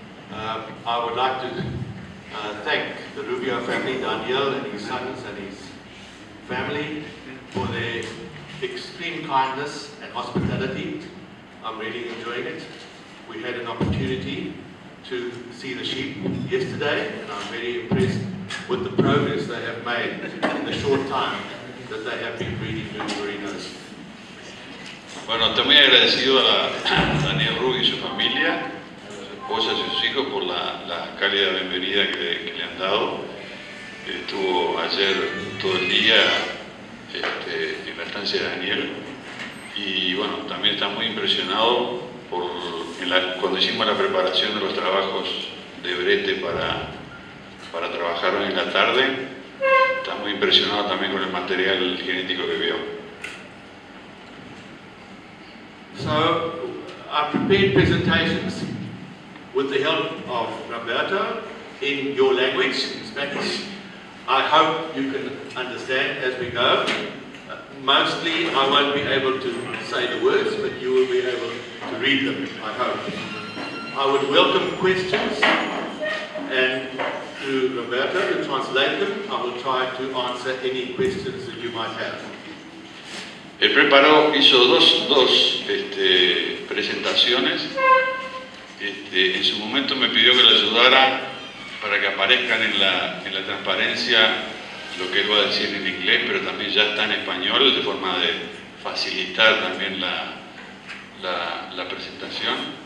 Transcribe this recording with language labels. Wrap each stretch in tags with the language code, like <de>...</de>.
<en>I would like to thank the Rubio family, Daniel and his sons and his family, for their extreme kindness and hospitality. I'm really enjoying it. We had an opportunity to see the sheep yesterday, and I'm very impressed with the progress they have made in the short time that they have been breeding new merinos.</en> <es>Bueno, estoy muy agradecido a Daniel Rubio y su familia, a su esposa y sus hijos por la cálida bienvenida que le han dado. Estuvo ayer todo el día en la estancia de Daniel, y bueno, también está muy impresionado cuando hicimos la preparación de los trabajos de brete para trabajar hoy en la tarde. Está muy impresionado también con el material genético que vio.</es> <en>So I prepared presentations with the help of Roberto in your language, in Spanish. I hope you can understand as we go. Mostly I won't be able to say the words, but you will be able to read them, I hope. I would welcome questions, and through Roberto to translate them, I will try to answer any questions that you might have.</en> <es>Él hizo dos presentaciones. En su momento me pidió que le ayudara para que aparezcan en la transparencia lo que él va a decir en inglés, pero también ya está en español, de forma de facilitar también la presentación.</es>